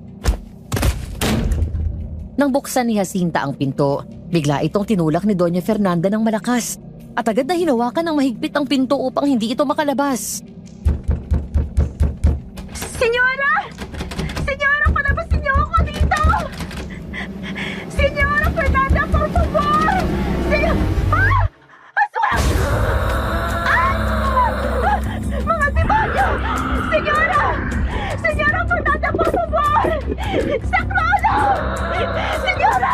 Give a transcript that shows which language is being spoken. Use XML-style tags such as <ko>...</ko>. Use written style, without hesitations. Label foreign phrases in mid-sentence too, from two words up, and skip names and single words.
<tl>Nang buksan ni Jacinta ang pinto, bigla itong tinulak ni Doña Fernanda ng malakas at agad na hinawakan ng mahigpit ang pinto upang hindi ito makalabas. Senyora! Senyora, palabasin niyo ako dito!</tl> <es>Senyora Fernanda, por favor!</es> <tl>Aswang! Mga demonyo!</tl> <es>Senyora! Senyora Fernanda, por favor!</es> <tl>Saklolo! Senyora!</tl>